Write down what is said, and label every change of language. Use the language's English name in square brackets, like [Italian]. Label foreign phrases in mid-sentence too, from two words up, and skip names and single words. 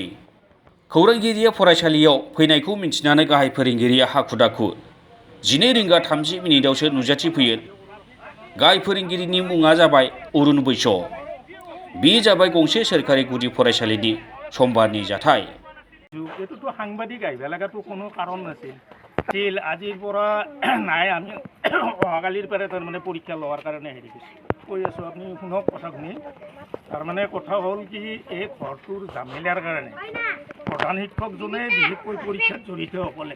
[Bodo] खौरांगिरिया फरायसालियाव फैनायखौ मिन्थिनानै गाहाय फोरोंगिरिया हाखु-दाखु 12:30 नुजाथिफैयो। गाहाय फोरोंगिरिनि मुङा जाबाय अरुण बैस। बे जाबाय गंसे सोरखारि गुदि फरायसालिनि समबारनि जाथाय। [Assamese] এইটোতো সাংবাদিক আহিব লগাটো কোনো কাৰণ নাছিল। আজিৰ পৰা নাই, আমি অহাকালিৰ পৰা তাৰমানে পৰীক্ষা লোৱাৰ কাৰণে হেৰি কৈ আছোঁ। আপুনি শুনক কথাখিনি। তাৰমানে কথা হ'ল কি, এই ঘৰটোৰ জামেলাৰ কাৰণে প্ৰধান শিক্ষকজনে বিশেষকৈ পৰীক্ষাত জড়িত হ'ব লাগে।